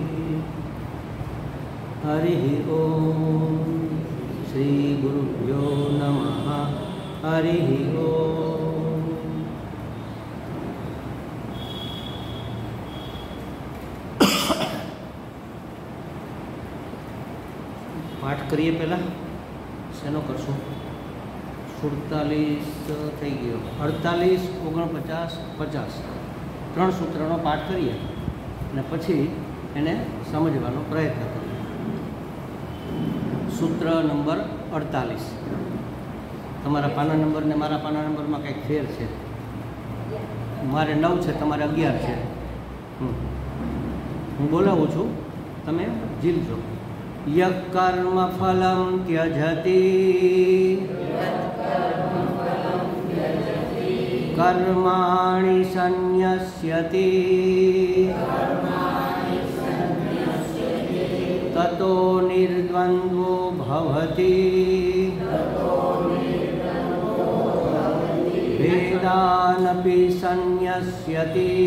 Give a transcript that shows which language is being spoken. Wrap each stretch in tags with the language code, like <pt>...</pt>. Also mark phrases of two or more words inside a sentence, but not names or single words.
<sa>हरिः ॐ श्रीगुरुभ्यो नमः। हरिः ॐ।</sa> <gu>પાઠ કરીએ પહેલા શેનો કરશું 47 થઈ ગયો 48 49 50 ત્રણ સૂત્રનો પાઠ કરીએ અને પછી એને સમજવાનો પ્રયત્ન કરીએ। સૂત્ર નંબર 48 તમારા પાના નંબર ને મારા પાના નંબરમાં કંઈક ફેર છે। મારે 9 છે, તમારે 11 છે। હું બોલાવું છું, તમે જીલજો।</gu> <sa>यत्कर्म फलं त्यजति कर्माणि संन्यस्यति ततो निर्द्वन्द्वो भवति वेदानपि संन्यस्यति</sa>